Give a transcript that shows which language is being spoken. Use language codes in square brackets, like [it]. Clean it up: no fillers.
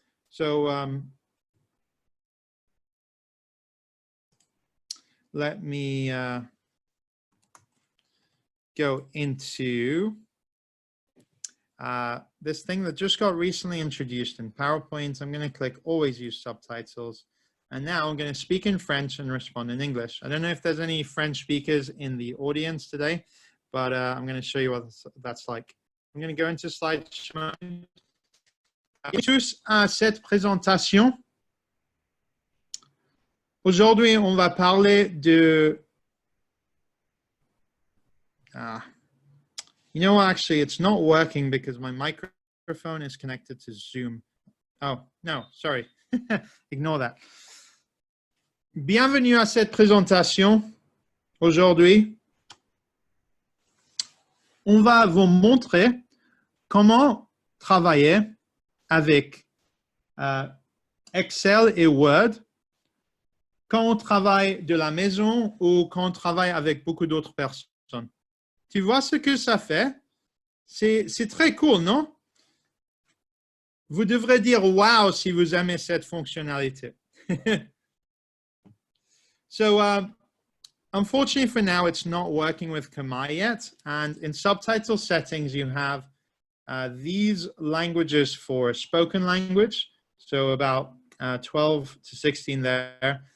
[en] So let me go into this thing that just got recently introduced in PowerPoint. I'm going to click always use subtitles. And now I'm going to speak in French and respond in English. I don't know if there's any French speakers in the audience today, but I'm going to show you what that's like. I'm going to go into slideshow. [fr] Tous à cette présentation. Aujourd'hui, on va parler de... [en] you know, actually, it's not working because my microphone is connected to Zoom. Oh, no, sorry. Ignore that. [fr] Bienvenue à cette présentation. Aujourd'hui, on va vous montrer comment travailler avec Excel et Word quand on travaille de la maison ou quand on travaille avec beaucoup d'autres personnes. Tu vois ce que ça fait? C'est très cool, non? Vous devrez dire « wow » si vous aimez cette fonctionnalité. [en] So, unfortunately for now, it's not working with Kamai yet. And in subtitle settings, you have these languages for spoken language. So about 12 to 16 there.